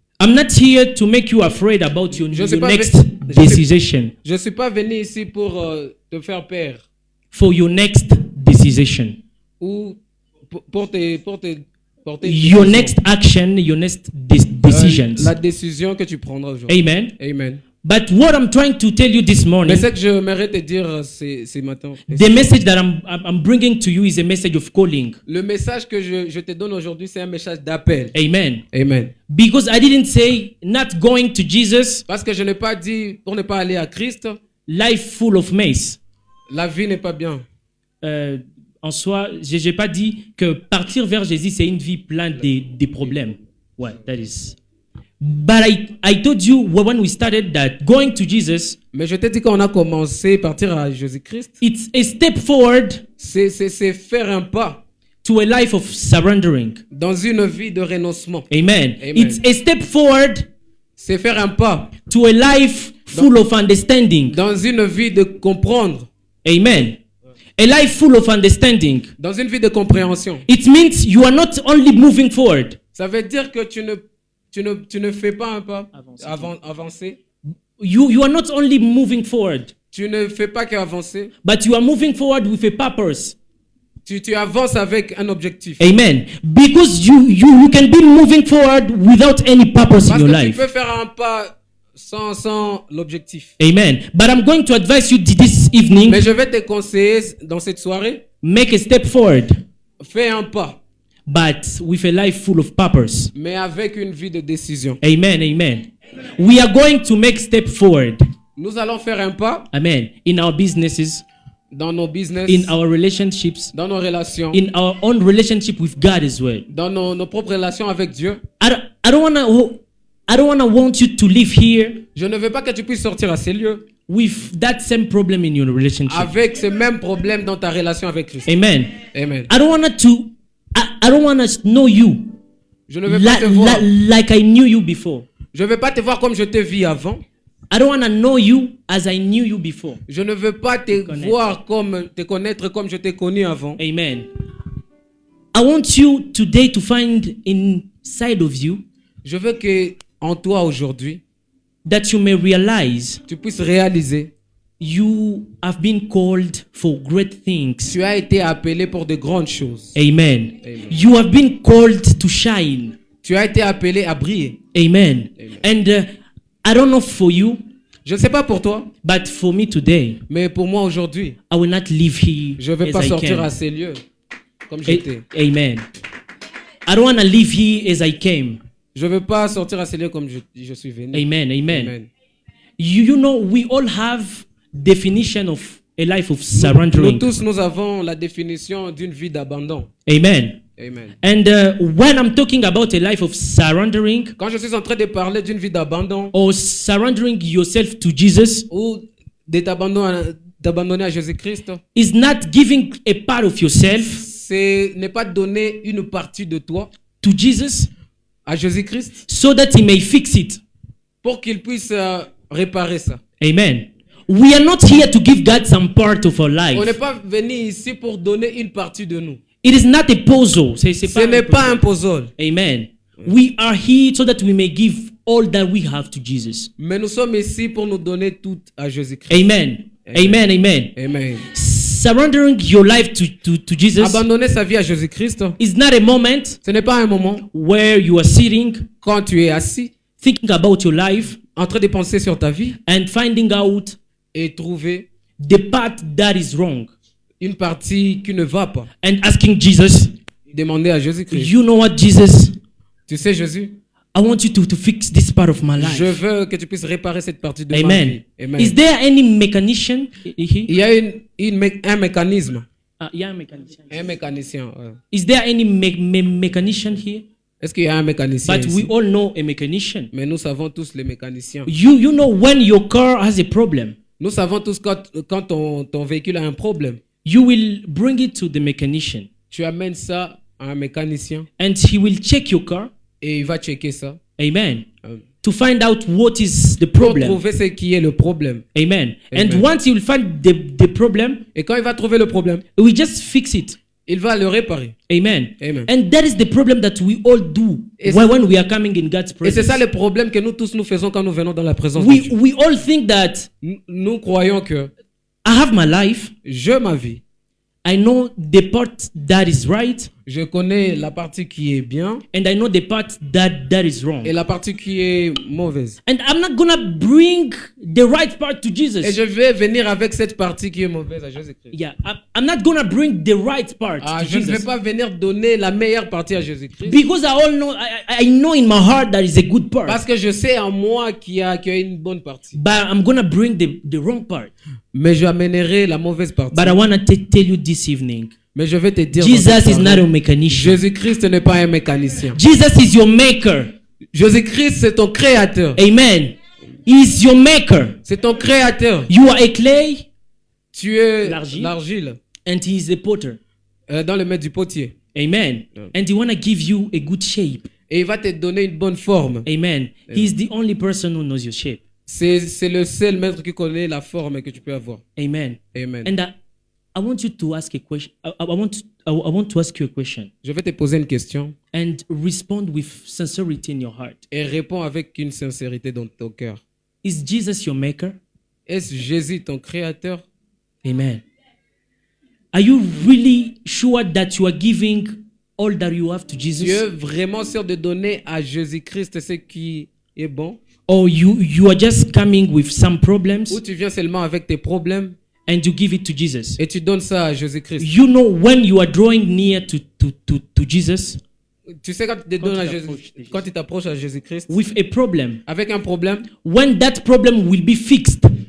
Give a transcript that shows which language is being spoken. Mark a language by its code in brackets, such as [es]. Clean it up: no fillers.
[en] I'm not here to make you afraid about your [fr] Je sais pas, [en] next [fr] je sais- [en] decision. [fr] Je ne suis pas venu ici pour te faire peur [en] For your next decision. [fr] ou pour te porter [en] Your next action, your next decisions. [fr] la décision que tu prendras aujourd'hui. Amen. Amen. [en] But what I'm trying to tell you this morning, [fr] Mais ce que je m'aimerais te dire ce matin, [en] the message that I'm bringing to you is a message of calling. [fr] le message que je te donne aujourd'hui, c'est un message d'appel. Amen. Amen. [en] Because I didn't say not going to Jesus, [fr] Parce que je n'ai pas dit pour ne pas aller à Christ, [en] life full of mess. [fr] la vie n'est pas bien. En soi, je n'ai pas dit que partir vers Jésus, c'est une vie pleine de problèmes. [en] Ouais, that is. But I told you when we started that going to Jesus, [fr] Mais je t'ai dit quand on a commencé à partir à Jésus-Christ, [en] it's a step forward [fr] c'est faire un pas [en] to a life of surrendering. [fr] dans une vie de renoncement. Amen. Amen. [en] It's a step forward [fr] C'est faire un pas [en] to a life full of understanding. [fr] dans une vie de comprendre, Amen. [en] A life full of understanding. [fr] dans une vie de compréhension. [en] It means you are not only moving forward. [fr] Ça veut dire que tu ne fais pas un pas avancer. [en] You are not only moving forward, [fr] Tu ne fais pas qu'avancer. [en] but you are moving forward with a purpose. [fr] Tu avances avec un objectif. Amen. [en] Because you can be moving forward without any purpose in [fr] Parce [en] your [fr] que tu [en] life. [fr] peux faire un pas sans l'objectif. Amen. [en] But I'm going to advise you this evening, [fr] Mais je vais te conseiller dans cette soirée, [en] make a step forward. [fr] fais un pas. [en] but with a life full of purpose. [fr] mais avec une vie de décision. Amen, amen. [en] We are going to make step forward. [fr] Nous allons faire un pas [en] Amen. In our businesses, [fr] dans nos business, [en] in our relationships, [fr] dans nos relations, [en] in our own relationship with God as well. [fr] dans nos propres relations avec Dieu. [en] I don't wanna want you to live here [fr] Je ne veux pas que tu puisses sortir à ces lieux [en] with that same problem in your relationship. [fr] avec ce même problème dans ta relation avec Christ. Amen. Amen. [en] I don't wanna know you [fr] Je ne veux pas te voir. [en] like I knew you before. [fr] Je ne veux pas te voir comme je te vis avant. [en] I don't wanna know you as I knew you before. [fr] Je ne veux pas te voir comme te connaître comme je t'ai connu avant. Amen. [en] I want you today to find inside of you [fr] Je veux que en toi aujourd'hui, [en] that you may realize [fr] tu puisses réaliser [en] you have been called for great things. [fr] tu as été appelé pour de grandes choses. Amen. Amen. [en] You have been called to shine. [fr] Tu as été appelé à briller. Amen. Amen. [en] And I don't know for you, [fr] Je ne sais pas pour toi, [en] but for me today, [fr] mais pour moi aujourd'hui, [en] I will not live here [fr] je ne vais [en] as [fr] pas [en] I [fr] sortir [en] came. [fr] à ces lieux comme j'étais. Amen. [en] I don't want to live here as I came. [fr] Je ne veux pas sortir à ces lieux comme je suis venu. Amen. Amen. Amen. [en] You know, we all have definition of a life of [fr] Nous [en] surrendering. [fr] tous, nous avons la définition d'une vie d'abandon. Amen. Amen. [en] And when I'm talking about a life of surrendering [fr] Quand je suis en train de parler d'une vie d'abandon [en] or surrendering yourself to Jesus, [fr] ou de t'abandonner à Jésus-Christ, [en] is not giving a part of yourself [fr] c'est ne pas donner une partie de toi [en] to Jesus [fr] à Jésus-Christ [en] so that he may fix it. [fr] pour qu'il puisse réparer ça. Amen. [en] We are not here to give God some part of our [fr] On n'est [en] life. [fr] pas venu ici pour donner une partie de nous. [en] It is not a puzzle. [fr] Ce n'est pas un puzzle. Amen. [en] We are here so that we may give all that we have to Jesus. [fr] Mais nous sommes ici pour nous donner tout à Jésus-Christ. Amen. Amen. Amen. Amen. [en] Surrendering your life to Jesus [fr] Abandonner sa vie à Jésus-Christ, [en] is not a moment [fr] ce n'est pas un moment [en] where you are sitting, [fr] quand tu es assis, [en] thinking about your life, [fr] en train de penser sur ta vie [en] and finding out [fr] et trouver [en] the part that is wrong. [fr] une partie qui ne va pas. [en] And asking Jesus, [fr] Demander à Jésus-Christ. [en] you know what, Jesus? [fr] Tu sais, Jésus, [en] I want you to fix this part of my life. [fr] je veux que tu puisses réparer cette partie de ma vie. Amen. Amen. [en] Is there any mechanism here? [fr] Il y a un mécanisme. [en] Yeah, mechanism. [fr] Un mécanicien. Ouais. [en] Is there any mechanician here? [fr] Est-ce qu'il y a un mécanicien [en] But [fr] ici? [en] we all know a mechanician. [fr] Mais nous savons tous les mécaniciens. [en] You know when your car has a problem, [fr] Nous savons tous quand ton véhicule a un problème, [en] you will bring it to the mechanician [fr] tu amènes ça à un mécanicien [en] and he will check your car. [fr] et il va checker ça [en] Amen. To find out what is the [fr] pour [en] problem. [fr] trouver ce qui est le problème. Amen. Amen. [en] And once he will find the problem, [fr] Et quand il va trouver le problème, [en] he will just fix it. [fr] il va le réparer. Amen. Amen. [en] And that is the problem that we all do [fr] Et [en] when we are coming in God's [fr] Et c'est [en] presence. [fr] ça le problème que nous tous nous faisons quand nous venons dans la présence de [en] We [fr] Dieu. [en] all think that [fr] Nous croyons que [en] I have my life, [fr] ma vie, [en] I know the part that is right, [fr] je connais la partie qui est bien [en] and I know the part that is wrong. [fr] et la partie qui est mauvaise. [en] And I'm not gonna bring the right part to [fr] Et [en] Jesus. [fr] je vais venir avec cette partie qui est mauvaise à Jésus-Christ. [en] Yeah, I'm not gonna bring the right part to [fr] Je ne vais [en] Jesus. [fr] pas venir donner la meilleure partie à Jésus-Christ. [en] Because I know in my heart that is a good part. [fr] Parce que je sais en moi qu'il y a une bonne partie. [en] But I'm gonna bring the wrong part. [fr] Mais j'amènerai la mauvaise partie. [en] But I wanna tell you this evening, [fr] Mais je vais te dire, [en] Jesus [fr] dans cette [en] is not [fr] soirée, [en] a mechanician. [fr] Jésus-Christ n'est pas un mécanicien. [en] Jesus is your maker. [fr] Jésus-Christ, c'est ton créateur. [en] Amen. He is your maker. [fr] C'est ton créateur. [en] You are a clay [fr] Tu es L'argile. l'argile [en] and he is the potter. [fr] dans le maître du potier. Amen. Yeah. [en] And he wanna give you a good shape. [fr] Et il va te donner une bonne forme. Amen. [en] He is the only person who knows your shape. [fr] C'est le seul maître qui connaît la forme que tu peux avoir. Amen. Amen. [en] And I want you to ask a question. I want to ask you a question [fr] Je vais te poser une question [en] and respond with sincerity in your heart. [fr] et réponds avec une sincérité dans ton cœur. [en] Is Jesus your maker? [fr] Est-ce Jésus ton créateur? Amen. [en] Are you really sure that you are giving all that you have to [fr] Tu es [en] Jesus? [fr] vraiment sûr de donner à Jésus-Christ ce qui est bon? [en] Or you are just coming with some problems [fr] Ou tu viens seulement avec tes problèmes [en] and you give it to Jesus? [fr] et tu donnes ça à Jésus-Christ? [en] You know when you are drawing near to to Jesus [fr] Tu sais, quand quand tu t'approches à Jésus-Christ [en] with a problem, [fr] avec un problème, [en] when that problem will be fixed,